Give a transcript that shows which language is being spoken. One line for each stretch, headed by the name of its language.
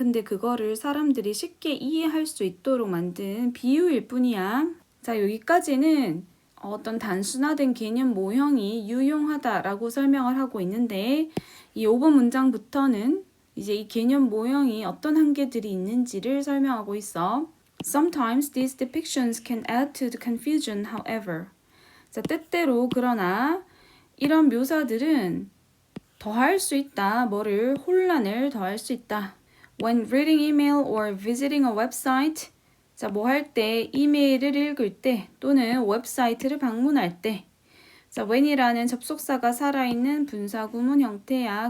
Korean: 근데 그거를 사람들이 쉽게 이해할 수 있도록 만든 비유일 뿐이야. 자, 여기까지는 어떤 단순화된 개념 모형이 유용하다라고 설명을 하고 있는데, 이 5번 문장부터는 이제 이 개념 모형이 어떤 한계들이 있는지를 설명하고 있어.
English: Sometimes these depictions can add to the confusion, however.
Korean: 자, 때때로 그러나 이런 묘사들은 더할 수 있다. 뭐를? 혼란을 더할 수 있다.
English: When reading email or visiting a website.
Korean: 자, 뭐 할 때? 이메일을 읽을 때 또는 웹사이트를 방문할 때. 자, when이라는 접속사가 살아있는 분사구문 형태야.